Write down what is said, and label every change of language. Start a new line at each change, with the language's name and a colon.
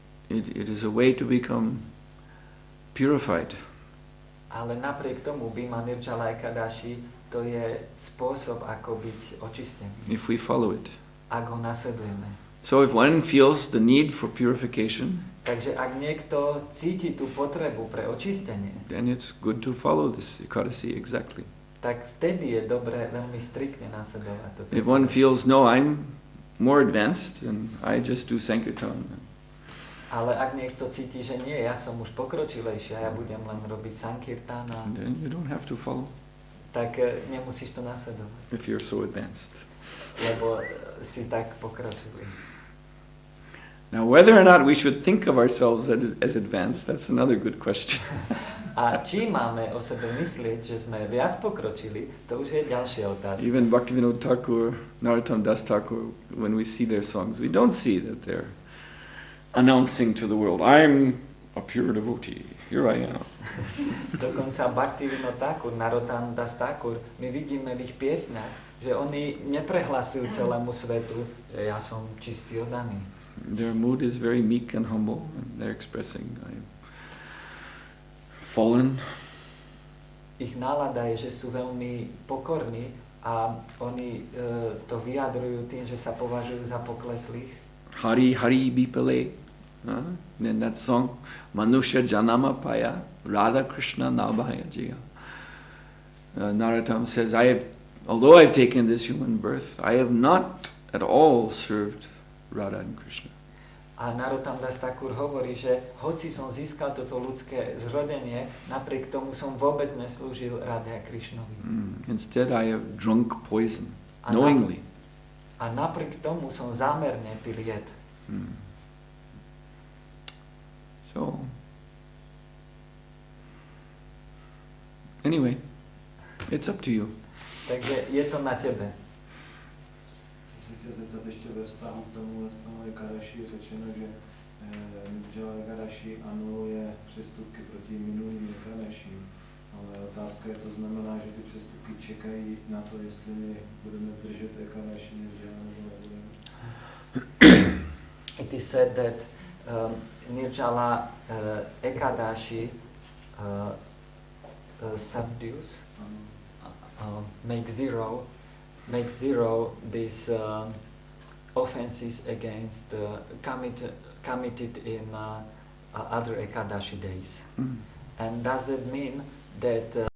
English: It is a way to become purified.
Slovak: Ale napriek tomu Bhima Nirjala Ekadashi to je spôsob, ako byť očistený.
English: If we follow it.
Slovak: Ak ho nasledujeme.
English: So if one feels the need for purification,
Slovak: takže ak niekto cíti tú potrebu pre očistenie,
English: then it's good to follow this Ekadasi exactly.
Slovak: Tak vtedy je dobré veľmi striktne nasledovať toto.
English: If one feels, no, I'm more advanced and I just do Sankirtan.
Slovak: Ale ak niekto cíti, že nie, ja som už pokročilejší a ja budem len robiť sankirtan,
English: then you don't have to follow.
Slovak: Tak nemusíš to nasledovať.
English: If you're so advanced.
Slovak: Lebo si tak pokročilý.
English: Now whether or not we should think of ourselves as advanced, that's another good question.
Slovak: A či máme o sebe myslieť, že sme viac pokročili, to už je ďalšia otázka.
English: Even Bhaktivinoda Thakur, Narottam Das Thakur, when we see their songs, we don't see that they're announcing to the world, I'm a pure devotee, here I am.
Slovak: Dokonca Bhaktivinoda Thakur, Narottam Das Thakur, my vidíme v ich piesňach, že oni neprehlasujú celému svetu, že ja som čistý oddaný.
English: Their mood is very meek and humble, and they're expressing, I'm fallen.
Slovak: Ich nálada je, že sú veľmi pokorní a oni to vyjadrujú tým, že sa považujú za pokleslých.
Bangla: Hari Hari Bipale,
English: in that song,
Bangla: Manusha Janama Paya, Radha Krishna Nabhaya Jiya.
English: Narottam says, although I've taken this human birth, I have not at all served Radha and Krishna.
Slovak: A Narottam Das Thakur hovorí, že hoci som získal toto ľudské zrodenie, napriek tomu som vôbec neslúžil Radhe a Krishnovi.
English: Instead I have drunk poison, knowingly.
Slovak: A napriek tomu som zámerne pil jed.
English: So, anyway, it's up to you.
Slovak: Takže je to na tebe.
Czech: Chci tě zeptat ještě ve vztahu k tomu Ekadaši je řečeno, že Nirjala Ekadaši anuluje přestupky proti minulým Ekadaším. Ale otázka je, to znamená, že ty přestupky čekají na to, jestli my budeme držet Ekadaši Nirjala nebo nebudeme.
English: It is said that Nirjala Ekadashi subdues, make zero these offenses against committed in other Ekadashi days. And does that mean that